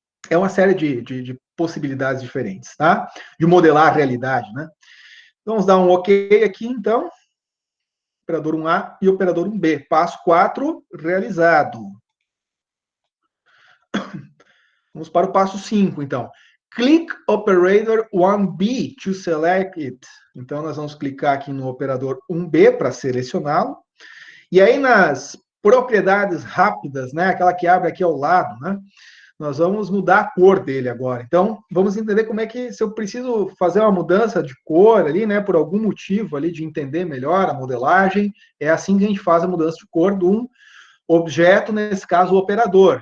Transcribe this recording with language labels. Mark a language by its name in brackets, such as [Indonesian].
[Portuguese] É uma série de possibilidades diferentes, tá? De modelar a realidade, né? Vamos dar um OK aqui, então. Operador 1A e operador 1B. Passo 4, realizado. Vamos para o passo 5, então. [English] Click operator 1B to select it. [Portuguese] Então, nós vamos clicar aqui no operador 1B para selecioná-lo. E aí, nas propriedades rápidas, né, aquela que abre aqui ao lado, né, nós vamos mudar a cor dele agora. Então, vamos entender como é que, se eu preciso fazer uma mudança de cor ali, né, por algum motivo ali de entender melhor a modelagem, é assim que a gente faz a mudança de cor de um objeto, nesse caso, o operador.